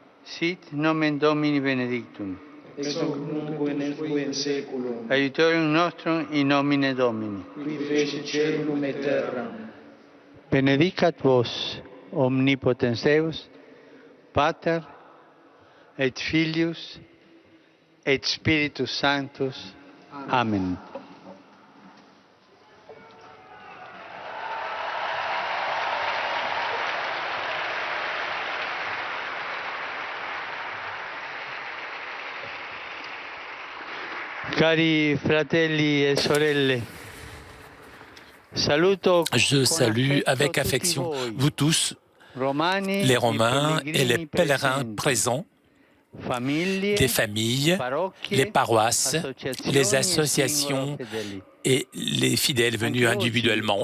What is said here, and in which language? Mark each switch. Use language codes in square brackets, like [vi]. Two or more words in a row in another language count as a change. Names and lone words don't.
[la] Sit nomen Domini benedictum. ex hoc nunc et in saeculum. Aiutorium nostrum in nomine Domini. Qui feci caelum et terram. Benedicat vos, omnipotens Deus, Pater, et Filius, et Spiritus Sanctus. Amen. [it] Cari fratelli e sorelle, [fr] je salue avec affection vous tous, les Romains et les pèlerins présents, des familles, les paroisses, les associations et les fidèles venus individuellement.